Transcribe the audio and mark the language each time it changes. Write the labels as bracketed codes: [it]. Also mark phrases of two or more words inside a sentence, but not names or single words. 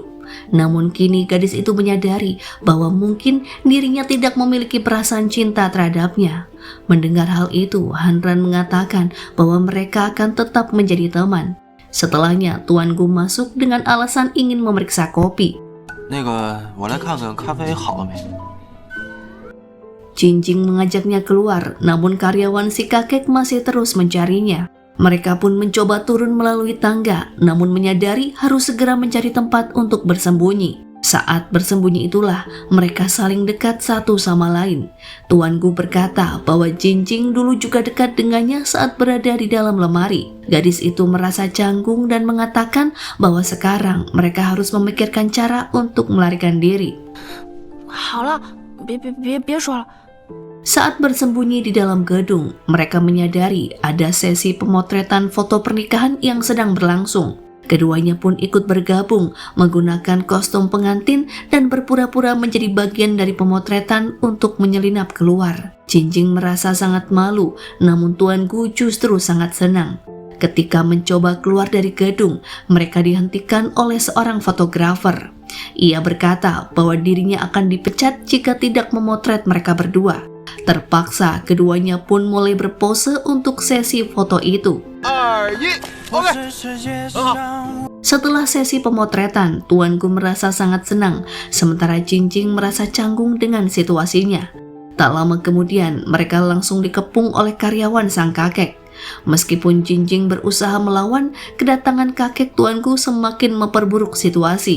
[id] Namun kini gadis itu menyadari bahwa mungkin dirinya tidak memiliki perasaan cinta terhadapnya. Mendengar hal itu, Hanran mengatakan bahwa mereka akan tetap menjadi teman. Setelahnya, Tuan Gu masuk dengan alasan ingin memeriksa kopi. [zh] 那个，我来看看咖啡好了没。 [id] Jinjing mengajaknya keluar, namun karyawan si kakek masih terus mencarinya. Mereka pun mencoba turun melalui tangga, namun menyadari harus segera mencari tempat untuk bersembunyi. Saat bersembunyi itulah mereka saling dekat satu sama lain. Tuan Gu berkata bahwa Jinjing dulu juga dekat dengannya saat berada di dalam lemari. Gadis itu merasa canggung dan mengatakan bahwa sekarang mereka harus memikirkan cara untuk melarikan diri. [zh] 好了，别说了。 [id] Saat bersembunyi di dalam gedung, mereka menyadari ada sesi pemotretan foto pernikahan yang sedang berlangsung. Keduanya pun ikut bergabung menggunakan kostum pengantin dan berpura-pura menjadi bagian dari pemotretan untuk menyelinap keluar. Jinjing merasa sangat malu, namun Tuan Gu justru sangat senang. Ketika mencoba keluar dari gedung, mereka dihentikan oleh seorang fotografer. Ia berkata bahwa dirinya akan dipecat jika tidak memotret mereka berdua. Terpaksa keduanya pun mulai berpose untuk sesi foto itu. [zh] 2、1， OK， 很好。 [id] Setelah sesi pemotretan, Tuan Gu merasa sangat senang, sementara Jinjing merasa canggung dengan situasinya. Tak lama kemudian, mereka langsung dikepung oleh karyawan sang kakek. Meskipun Jinjing berusaha melawan, kedatangan kakek Tuan Gu semakin memperburuk situasi.